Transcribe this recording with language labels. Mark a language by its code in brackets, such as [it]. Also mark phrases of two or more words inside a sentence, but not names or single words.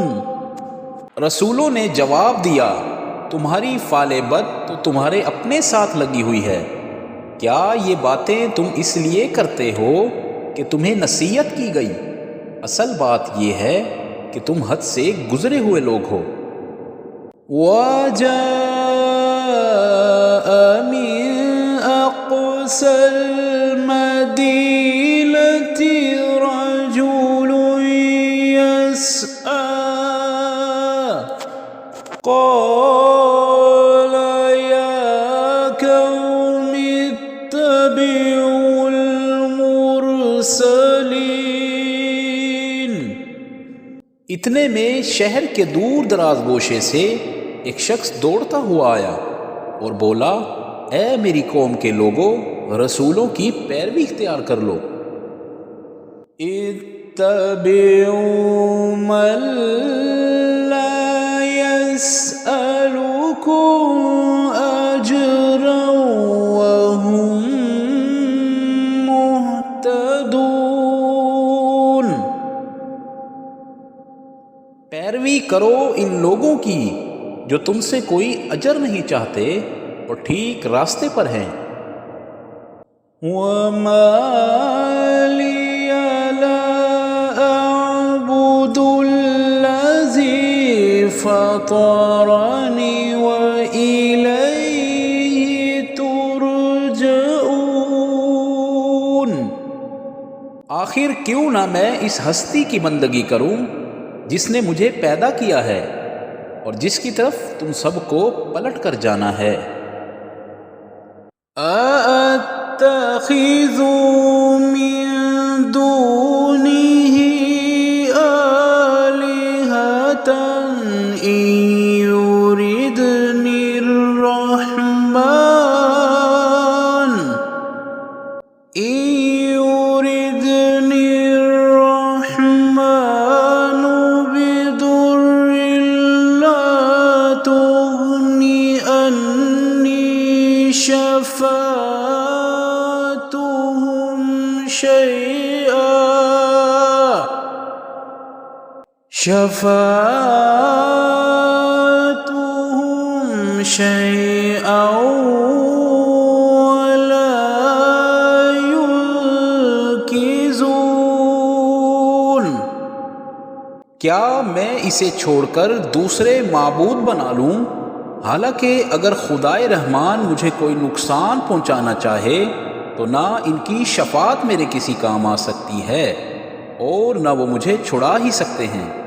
[ur] رسولوں نے جواب دیا، تمہاری فالِ بد تو تمہارے اپنے ساتھ لگی ہوئی ہے. کیا یہ باتیں تم اس لیے کرتے ہو کہ تمہیں نصیحت کی گئی? اصل بات یہ ہے کہ تم حد سے گزرے ہوئے لوگ ہو. [ar] وجاء من أقصى المدينة رجل يسعى قال يا قوم اتبعوا المرسلين. [ur] اتنے میں شہر کے دور دراز گوشے سے ایک شخص دوڑتا ہوا آیا اور بولا، اے میری قوم کے لوگوں، رسولوں کی پیروی اختیار کر لو. [ar] اتبعوا من لا يسألكم أجرا وهم مهتدون. [ur] پیروی کرو ان لوگوں کی جو تم سے کوئی اجر نہیں چاہتے اور ٹھیک راستے پر ہیں. [ar] وما لي لا أعبد الذي فطرني وإليه ترجعون. [ur] آخر کیوں نہ میں اس ہستی کی بندگی کروں جس نے مجھے پیدا کیا ہے اور جس کی طرف تم سب کو پلٹ کر جانا ہے. [ar] أأتخذ من دونه آلهة إن يردن الرحمن بضر لا تغن عني شفاعتهم شيئا ولا ينقذون. [ur] کیا میں اسے چھوڑ کر دوسرے معبود بنا لوں? حالانکہ اگر خدائے رحمان مجھے کوئی نقصان پہنچانا چاہے تو نہ ان کی شفاعت میرے کسی کام آ سکتی ہے اور نہ وہ مجھے چھڑا ہی سکتے ہیں.